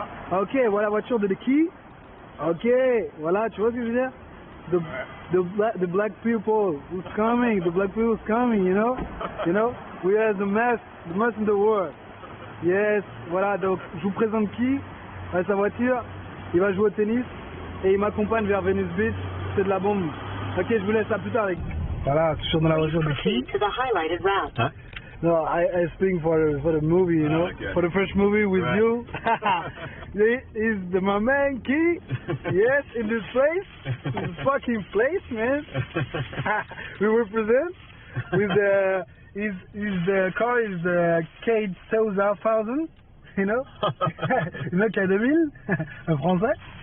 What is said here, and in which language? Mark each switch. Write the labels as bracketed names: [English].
[French] Ok, voilà la voiture de Qui. Ok, voilà, tu vois ce que je veux dire? [English] The black people who's coming, the black people who's coming, you know? You know? We are the best in the world. [French] Yes, voilà, donc je vous présente Qui, sa voiture, il va jouer au tennis et il m'accompagne vers Venice Beach, c'est de la bombe. Ok, je vous laisse à plus tard avec. Voilà, toujours dans la voiture de Qui. Huh? [English] No, I speak for the movie, you know, okay. for the first movie with you. Is my man Qui? Yes, in this place, this fucking place, man. We represent with the car is the K2000, you know, you know K2000 en français.